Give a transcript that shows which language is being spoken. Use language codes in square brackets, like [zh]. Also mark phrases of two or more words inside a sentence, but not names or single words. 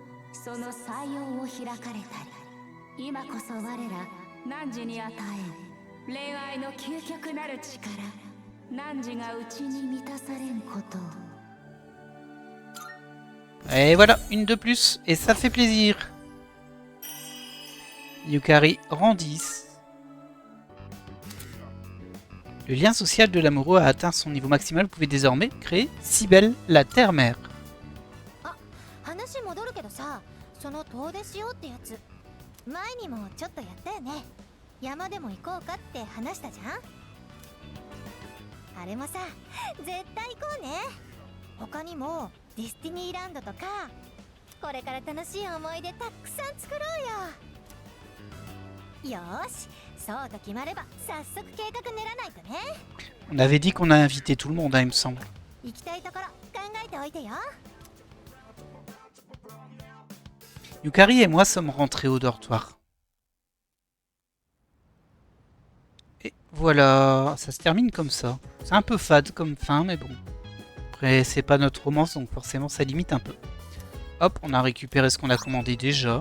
[ja] その採用を開かれたり、今こそ我ら汝に与えん恋愛の究極なる力、汝が内に満たされんことを。 [fr] Et voilà, une de plus, et ça fait plaisir. Yukari rend 10. Le lien social de l'amoureux a atteint son niveau maximal. Vous pouvez désormais créer Cybèle, la terre-mère. [ja] 話戻るけどさ、その遠出しようってやつ、前にもちょっとやったよね。山でも行こうかって話したじゃん。あれもさ、絶対行こうね。他にもディスティニーランドとか、これから楽しい思い出たくさん作ろうよ。よーし、そうと決まれば早速計画練らないとね。 [fr] On avait dit qu'on a invité tout le monde, hein, il me semble. [ja] 行きたいところ考えておいてよ。 [fr] Yukari et moi sommes rentrés au dortoir. Et voilà, ça se termine comme ça. C'est un peu fade comme fin, mais bon. Après, c'est pas notre romance, donc forcément ça limite un peu. Hop, on a récupéré ce qu'on a commandé déjà.